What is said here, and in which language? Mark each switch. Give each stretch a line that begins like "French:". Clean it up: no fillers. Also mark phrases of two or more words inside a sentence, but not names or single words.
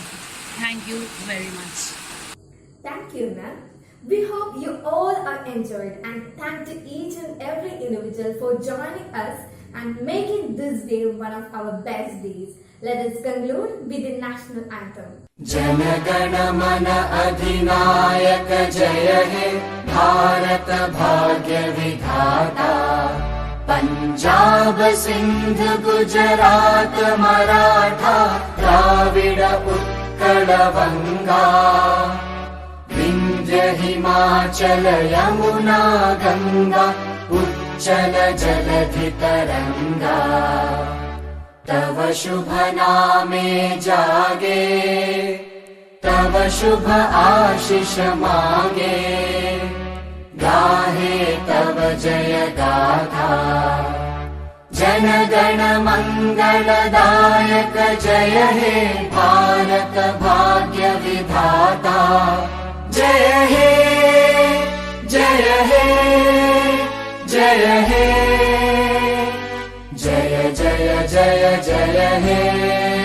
English: Thank you very much. Thank you, ma'am. We hope you all are enjoyed and thank to each and every individual for joining us and making this day one of our best days. Let us conclude with the national anthem.
Bangla: জনগণ মন অধিনায়ক জয় হে ভারত ভাগ্য বিধাতা পাঞ্জাব সিন্ধু গুজরাট মরাঠা দ্রাবিড় উৎকল বঙ্গ বিন্ধ্য হিমাচল যমুনা গঙ্গা উচ্ছল জলধি তরঙ্গ তব শুভ নামে জাগে তব শুভ আশিস মাগে গাহে তব জয় গাথা জন গণ মঙ্গলদায়ক জয় হে ভারত ভাগ্য বিধাতা জয় হে জয় হে জয় হে জয় জয় জয় জয় হে